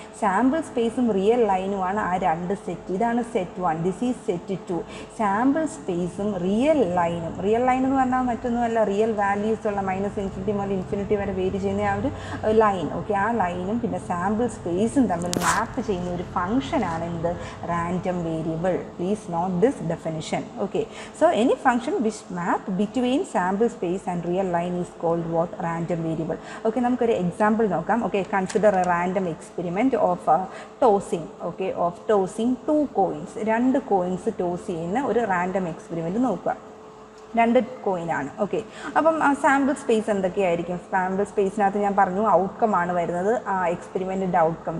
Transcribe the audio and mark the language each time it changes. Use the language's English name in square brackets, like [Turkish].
[Malayalam] Sample സ്പേസും real ലൈനുമാണ് ആ രണ്ട് സെറ്റ്. ഇതാണ് set 1, [English] This is set 2. [Malayalam] Sample സ്പേസും റിയൽ ലൈനും, റിയൽ ലൈൻ എന്ന് പറഞ്ഞാൽ മറ്റൊന്നുമല്ല, റിയൽ വാല്യൂസ് ഉള്ള -∞ മുതൽ ഇൻഫിനിറ്റി വരെ വേരി ചെയ്യുന്ന ആ ഒരു ലൈൻ. ഓക്കെ, ആ ലൈനും പിന്നെ സാമ്പിൾ സ്പേസും തമ്മിൽ മാപ്പ് ചെയ്യുന്ന ഒരു ഫംഗ്ഷനാണ് എന്ത്? [English] Random variable. Please note this definition. Okay, so any function which map between sample space and real line is called what? Random variable. Okay, [Malayalam] നമുക്കൊരു എക്സാമ്പിൾ നോക്കാം. [English] Okay, consider a random experiment of tossing, okay, of tossing 2 coins. [Malayalam] 2 coins toss ചെയ്യുന്ന ഒരു random experiment നോക്കുക. 2 കോയിനാണ്. Okay, അപ്പം sample space എന്തൊക്കെയായിരിക്കും? Sample സ്പേസിനകത്ത് ഞാൻ പറഞ്ഞു outcome ആണ് വരുന്നത്, ആ എക്സ്പെരിമെൻറ്റിൻ്റെ ഔട്ട്കം.